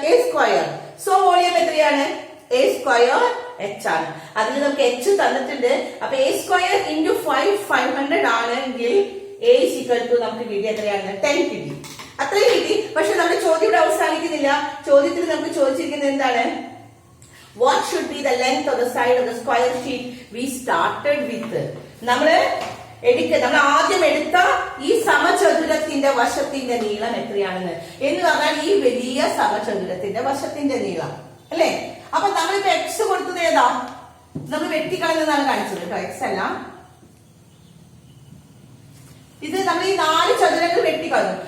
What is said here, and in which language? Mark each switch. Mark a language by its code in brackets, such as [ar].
[ml] A square. So volume എത്രയാണ്? A square H ആണ്. അതിൽ നമുക്ക് എച്ച് തന്നിട്ടുണ്ട്. അപ്പൊ എ സ്ക്വയർ ഇൻറ്റു 500 ആണെങ്കിൽ എ ഈക്വൽ ടു നമുക്ക് കിട്ടി എത്രയാണ്? 10 കിട്ടി. അത്രയും കിട്ടി. പക്ഷെ നമ്മുടെ ചോദ്യം ഇവിടെ അവസാനിക്കുന്നില്ല. ചോദ്യത്തിൽ നമുക്ക് ചോദിച്ചിരിക്കുന്നത് എന്താണ്? [en] What should be the length of the side of the square sheet we started with? [ml] നമ്മൾ ആദ്യം എടുത്ത ഈ സമചതുരത്തിന്റെ വശത്തിന്റെ നീളം എത്രയാണെന്ന് എന്ന് പറഞ്ഞാൽ ഈ വലിയ സമചതുരത്തിന്റെ വശത്തിന്റെ നീളം അല്ലേ? അപ്പൊ നമ്മളിപ്പോ എക്സ് കൊടുത്തത് ഏതാ? നമ്മൾ വെട്ടിക്കളഞ്ഞതാണ് കാണിച്ചത് കേട്ടോ. എക്സ് അല്ല, ഇത് നമ്മൾ ഈ 4 ചതുരങ്ങൾ വെട്ടിക്കളഞ്ഞു.